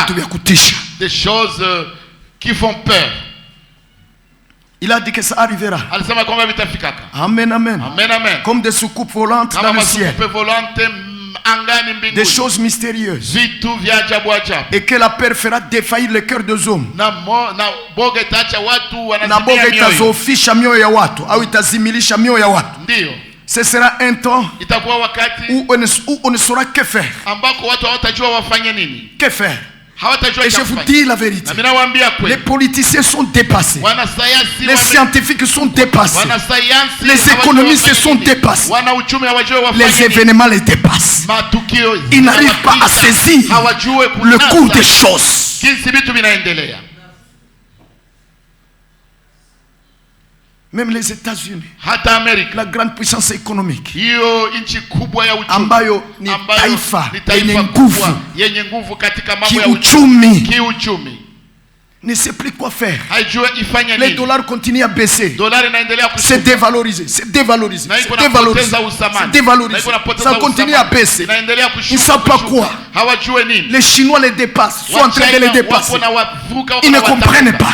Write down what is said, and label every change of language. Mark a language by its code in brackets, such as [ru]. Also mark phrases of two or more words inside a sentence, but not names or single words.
[fr] Des choses qui font peur. Il a dit que ça arrivera. Amen, amen. Amen, amen. Comme des soucoupes volantes dans le ciel. Des choses mystérieuses. Et que la peur fera défaillir le cœur des hommes. [sw] Na boga itazofisha mioyo ya watu au itazimilisha mioyo ya watu. Ndio. [fr] Ce sera un temps où on ne saura que faire. Que faire? Et je vous dis la vérité. Les politiciens sont dépassés. Les scientifiques sont dépassés. Les économistes sont dépassés. Les événements les dépassent. Ils n'arrivent pas à saisir le cours des choses. Même les États-Unis, la grande puissance économique, [sw] ambayo ni taifa yenye nguvu kiuchumi, [fr] ne sait plus quoi faire. Les dollars continuent à baisser. C'est dévalorisé. C'est dévalorisé. C'est dévalorisé. C'est dévalorisé. Ça continue à baisser. Ils ne savent pas quoi. Les Chinois les dépassent. Sont en train de les dépasser. Ils ne comprennent pas.